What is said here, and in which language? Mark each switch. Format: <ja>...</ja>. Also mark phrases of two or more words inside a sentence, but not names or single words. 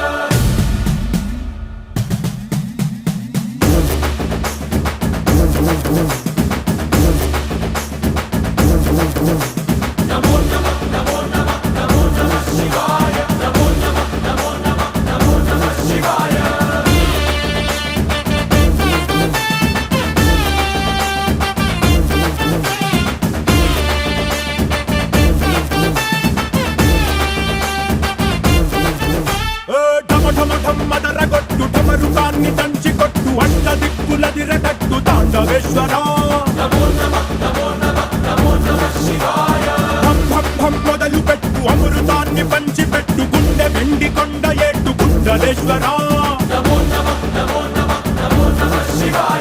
<sa>नमो नमः नमो नमः नमो नमः शिवाय। नमो नमः नमो नमः नमो नमः शिवाय।</sa> <te>మదరగొట్టు ఢమరుకాన్ని దంచికొట్టు అంట దిక్కులదిరగట్టు తాండవేశ్వర</te> <sa>नमो नमः नमो नमः नमो नमः शिवाय।</sa> <te>భం భం భం మొదలు పెట్టు అమృతాన్ని పంచిపెట్టు గుండె వెండి కొండ ఏట్టు గుండలేశ్వర</te> <sa>नमो नमः नमो नमः नमो नमः शिवाय।</sa>